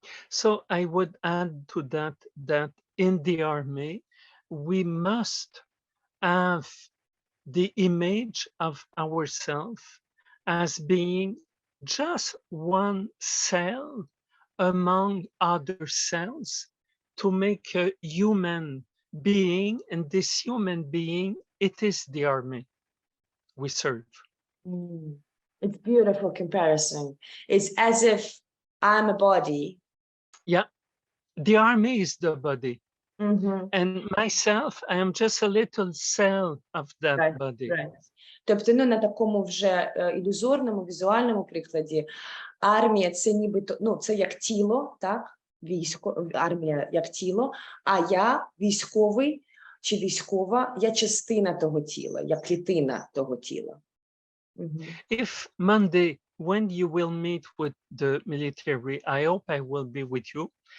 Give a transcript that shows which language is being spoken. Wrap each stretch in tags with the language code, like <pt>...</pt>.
<en>So I would add to that in the army, we must have the image of ourselves as being just one cell among other cells to make a human being, and this human being, it is the army we serve. It's beautiful comparison. It's as if I'm a body. Yeah, the army is the body. And myself, I am just a little cell of that body. Right.</en> <uk>Тобто, на такому вже ілюзорному, візуальному прикладі, армія – це нібито, це як тіло, так? Армія як тіло, а я військовий чи військова, я частина того тіла, я клітина того тіла.</uk> <en>If Monday, when you will meet with the military, I hope I will be with you.</en>